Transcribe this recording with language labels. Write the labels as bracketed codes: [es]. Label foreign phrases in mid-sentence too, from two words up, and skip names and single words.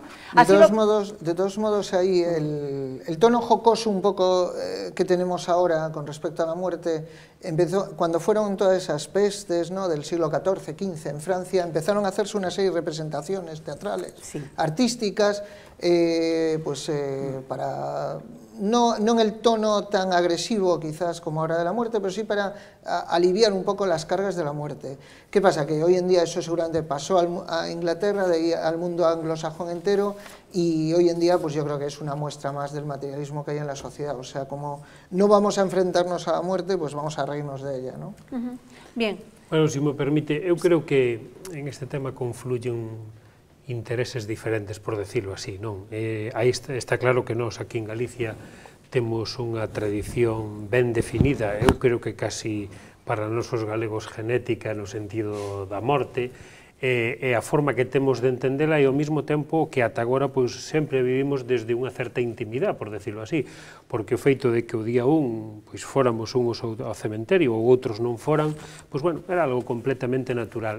[es] De todos modos, ahí el tono jocoso un poco que tenemos ahora con respecto a la muerte, empezó cuando fueron todas esas pestes, ¿no?, del siglo XIV, XV en Francia, empezaron a hacerse una serie de representaciones teatrales, artísticas, para no en el tono tan agresivo quizás como ahora de la muerte, pero sí para aliviar un poco las cargas de la muerte. ¿Qué pasa? Que hoy en día eso seguramente pasó a Inglaterra, de ahí al mundo anglosajón entero, y hoy en día pues yo creo que es una muestra más del materialismo que hay en la sociedad. O sea, como no vamos a enfrentarnos a la muerte, pues vamos a reírnos de ella, ¿no? Bien. Bueno, se me permite, [gl] eu creo [es] que en este tema confluyen intereses diferentes, por decirlo así, non? [gl] Aí está claro que nós aquí en Galicia temos unha tradición ben definida, eu creo que casi para nós os galegos genética no sentido da morte, e a forma que temos de entendela e ao mesmo tempo que ata agora pois sempre vivimos desde unha certa intimidade, [es] por decirlo así, [gl] porque o feito de que o día pois fóramos uns ao cementerio ou outros non foran, pois bueno, era algo completamente natural.